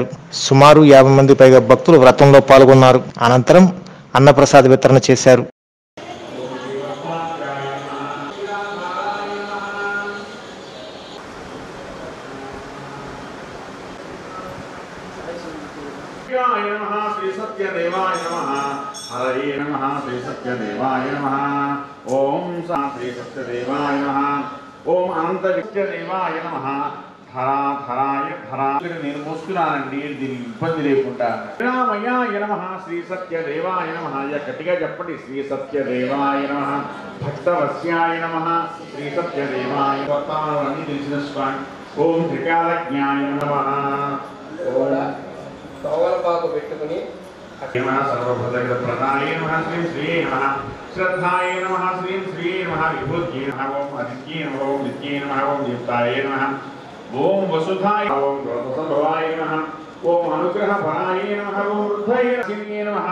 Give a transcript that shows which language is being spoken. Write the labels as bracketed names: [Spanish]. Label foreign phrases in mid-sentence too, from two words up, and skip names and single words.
[Telugu] సుమారు 50 మంది పైగా భక్తులు వ్రతంలో పాల్గొన్నారు. అనంతరం అన్నప్రసాద వితరణ చేశారు. [Sanskrit] हरे नमः श्री सत्यदेवाय नमः। ओम श्री सत्यदेवाय नमः। ओम अनंत सत्यदेवाय नमः। [Telugu] నేను మోసుకున్నానండి, దీనికి ఇబ్బంది లేకుండా. [Sanskrit] రామయ్యాయ నమః శ్రీ సత్యదేవాయ నమః. [Telugu] గట్టిగా చెప్పండి. [Sanskrit] శ్రీ సత్యదేవాయ నమః. భక్తవస్యాయ నమః. శ్రీ సత్యదేవాయ [Telugu] వర్తమానాన్ని తెలిసిన స్వామి. [Sanskrit] ఓం త్రికాలజ్ఞాయ నమః. ఓం [Telugu] తోవలపాకు పెట్టుకుని [Sanskrit] सर्वभूतप्रदाय नमः श्री श्री नमः। श्रद्धाय नमः श्री श्री नमः। विभूत्यै नमः। ओम आदित्यै नमः। ओम नित्यै नमः। ओम दीप्ताय नमः। ओम वसुधाय। ओम गौतमसंभवाय नमः। ओम अनुग्रहफलाय नमः। ओम वृद्धये नमः।